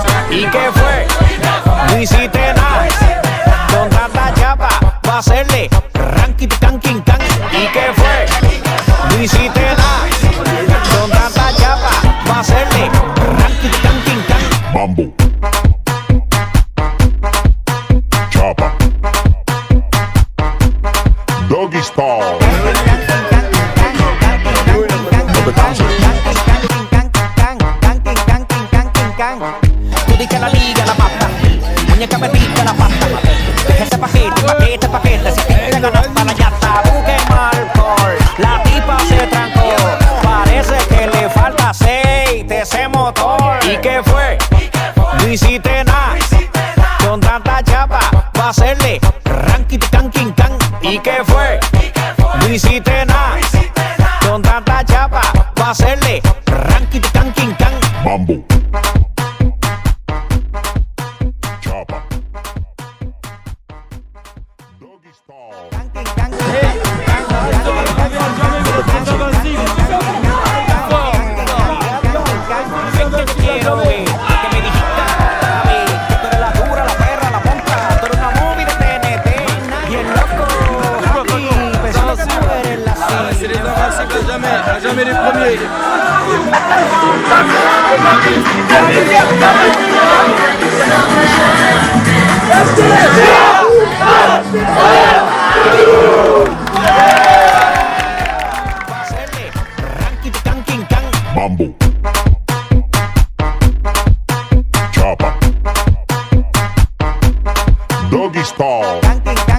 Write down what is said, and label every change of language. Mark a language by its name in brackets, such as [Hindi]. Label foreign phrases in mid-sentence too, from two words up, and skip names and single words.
[Spanish] ¿Y qué fue? No hiciste nada. Con tanta chapa va a hacerle ranking canking can. ¿Y qué fue? No hiciste nada. Con tanta chapa va a hacerle ranking canking can. Mambo. Chapa. [English] Doggy style. [Spanish] No te canses. Tú di que la liga la mata, muñeca me pica la pata. Deja ese paquete, si te ganaste la yata. Busque alcohol, la tipa se trancó. Parece que le falta aceite ese motor. ¿Y qué fue? No hiciste nada. Con tanta chapa va a hacerle ranking canking can. ¿Y qué fue? No hiciste nada. Con tanta chapa va a hacerle ranking canking can. Mambo. Chapa. [English] Doggy style. [Spanish] Quiero ver que me dijiste que tú eres la dura, la perra, la monta. Tú eres una movie de TNT. Y el loco, aquí, pensando que tú eres la [French] C'est les invincibles à jamais les premiers. [Spanish] va a hacerle ranking canking can. Mambo. [English] Chapa. Doggy style. [Spanish] Canking